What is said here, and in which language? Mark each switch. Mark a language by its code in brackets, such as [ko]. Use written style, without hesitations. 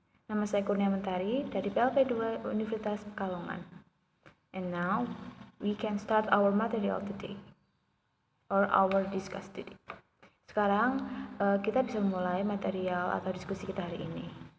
[id] Nama saya Kurnia Mentari dari PLP2 Universitas Pekalongan. [en] And now, we can start our material today or our discuss today. [id] Sekarang kita bisa mulai material atau diskusi kita hari ini.